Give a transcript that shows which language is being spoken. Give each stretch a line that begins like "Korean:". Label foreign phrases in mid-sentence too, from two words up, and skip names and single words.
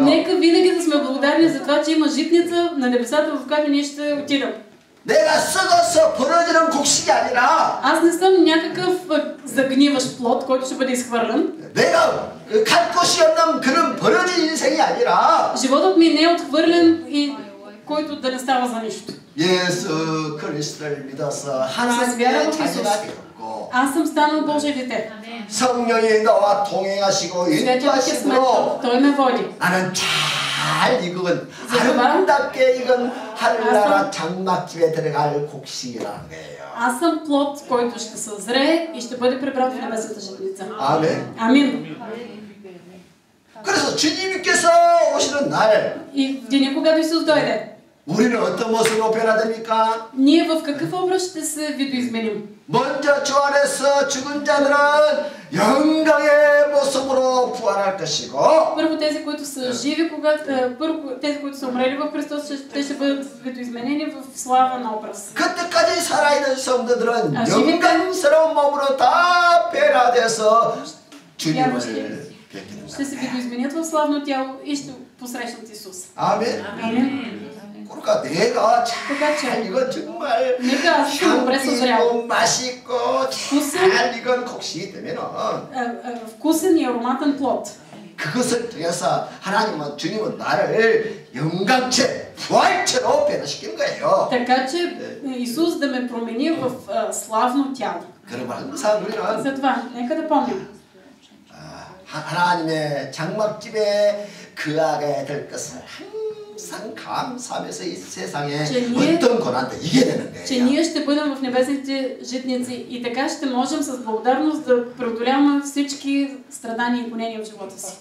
Bulgarian: Нека винаги да сме благодарни за това, че има житница на небесата, в която ние ще отидем.
Korean: 내가 썩어서 벌어지는 곡식이 아니라
Bulgarian: Аз не съм някакъв загниващ плод, който ще бъде изхвърлен.
Korean: 내가 갈 곳이 없는 그런 벌어진 인생이 아니라
Bulgarian: Животът ми не е отхвърлен и който да не става за нищо.
Korean: 예수 그리스도를 믿어서 하나님의 자녀가 되었고
Bulgarian: Аз съм станал Божие дете.
Korean: 성령이 너와 동행하시고
Bulgarian: Святия Дух е с мен.
Korean: 인도하심으로
Bulgarian: Той ме води.
Korean: 나는 잘 익은 아름답게 익은 하늘나라 장막집에 들어갈 곡식이라는 거예요.
Bulgarian: Аз съм плод, който ще съзрее и ще бъде прибран в небесната житница.
Korean: 아멘.
Bulgarian: Амин.
Korean: 그래서 주님께서 오시는 날
Bulgarian: И в деня, когато Исус дойде,
Korean: 우리는 어떤 모습으로 변화됩니까?
Bulgarian: ние в какъв образ ще се видоизменим?
Korean: 먼저 주 안에서 죽은 자들은 영광의 모습으로 부활할 것이고
Bulgarian: Първо тези, които са живи, първо тези, които са умрели в Христос, те ще бъдат видоизменени в слава на образ.
Korean: 그때까지 살아있는 성도들은 영광스러운 몸으로 다 변화돼서 주님을 뵙게 됩니다.
Bulgarian: Ще се видоизменят в славно тяло и ще посрещнат Исус.
Korean: 아멘.
Bulgarian: Амин.
Korean: 그러니까 내가
Bulgarian: Така
Korean: 잘
Bulgarian: че,
Korean: 이거 정말
Bulgarian: нека аз съм добре съзрял.
Korean: 향기고 맛있고 잘 익은 곡식이 되면은
Bulgarian: Вкусен и ароматен плод.
Korean: 그것을 통해서 하나님은 주님은 나를 영광체 부활체로 변화시킨 거예요.
Bulgarian: Така че Исус да ме промени в славно тяло.
Korean: 그리고 항상 우리는
Bulgarian: Затова, нека да помним.
Korean: 하나님의 장막집에 거하게 될 것을 항상 감사하면서 이 세상에 어떤 고난도 이겨내는
Bulgarian: Че
Korean: 거예요.
Bulgarian: ние ще бъдем в небесните житници и така ще можем с благодарност да преодоляваме всички страдания и гонения в живота си.